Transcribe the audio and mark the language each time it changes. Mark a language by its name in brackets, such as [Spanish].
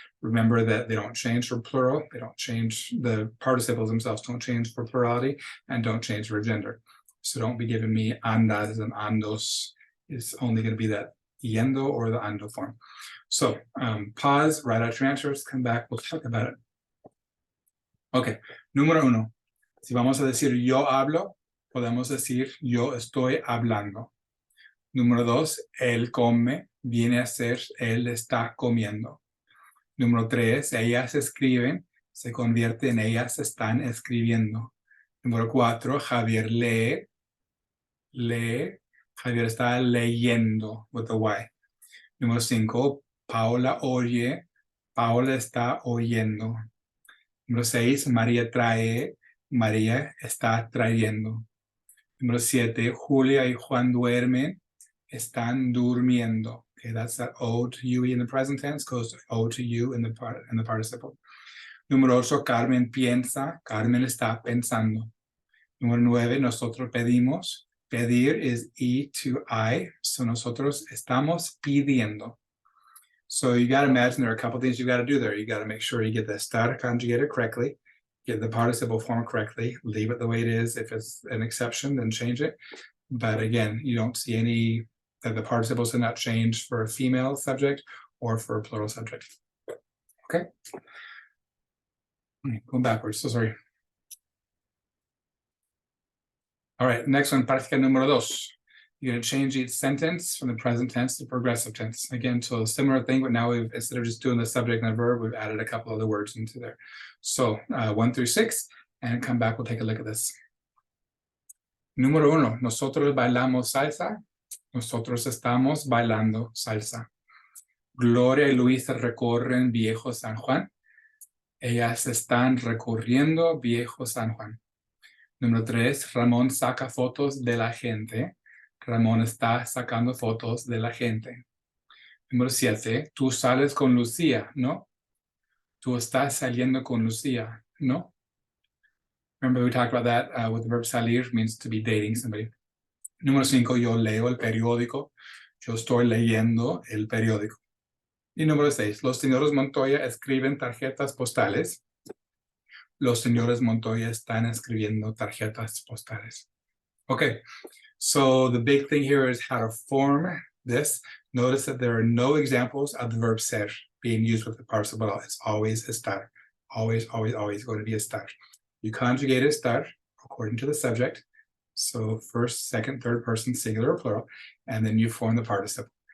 [English] Remember that they don't change for plural. They don't change, the participles themselves don't change for plurality and don't change for gender. So don't be giving me andas and andos. It's only going to be that yendo or the ando form. So pause, write out your answers, come back, we'll talk about it. [Spanish] Okay, número 1. Si vamos a decir yo hablo, podemos decir yo estoy hablando. Número 2, él come, viene a ser él está comiendo. Número 3, ellas escriben, se convierte en ellas están escribiendo. Número 4, Javier lee, Javier está leyendo [English] with the Y. [Spanish] Número 5, Paola oye, Paola está oyendo. Número 6, María trae, María está trayendo. Número 7, Julia y Juan duermen, están durmiendo. [English] Okay, that's that O to UE in the present tense goes to O to U in the participle. [Spanish] Número 8, Carmen piensa, Carmen está pensando. Número 9, nosotros pedimos. [English] Pedir is E to I, so [Spanish] nosotros estamos pidiendo. [English] So you got to imagine there are a couple things you got to do there. You got to make sure you get the estar conjugated correctly, get the participle form correctly, leave it the way it is. If it's an exception, then change it. But again, you don't see any that the participles did not change for a female subject or for a plural subject. Okay. Going backwards, so sorry. All right, next one, práctica número 2. You're going to change each sentence from the present tense to progressive tense. Again, so a similar thing, but now we've, instead of just doing the subject and the verb, we've added a couple other words into there. So 1 through 6, and come back, we'll take a look at this. [Spanish] Número 1, nosotros bailamos salsa. Nosotros estamos bailando salsa. Gloria y Luisa recorren Viejo San Juan. Ellas están recorriendo Viejo San Juan. Número 3, Ramón saca fotos de la gente. Ramón está sacando fotos de la gente. Número 7, tú sales con Lucía, ¿no? Tú estás saliendo con Lucía, ¿no? [English] Remember we talked about that with the verb salir means to be dating somebody. [Spanish] Número 5, yo leo el periódico. Yo estoy leyendo el periódico. Y número 6, los señores Montoya escriben tarjetas postales. Los señores Montoya están escribiendo tarjetas postales. [English] Okay, so the big thing here is how to form this. Notice that there are no examples of the verb ser being used with the participle. It's always estar. Always, always, always going to be estar. You conjugate estar according to the subject. So first, second, third person, singular or plural, and then you form the participle.